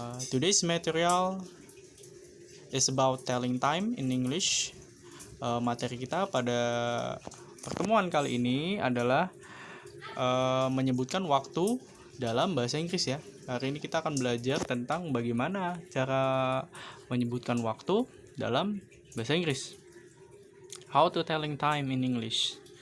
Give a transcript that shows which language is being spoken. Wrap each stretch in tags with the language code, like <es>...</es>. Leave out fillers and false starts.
<en>Today's material is about telling time in English.</en> <id>Materi kita pada pertemuan kali ini adalah menyebutkan waktu dalam bahasa Inggris ya. Hari ini kita akan belajar tentang bagaimana cara menyebutkan waktu dalam bahasa Inggris.</id> <en>How to telling time in English.</en>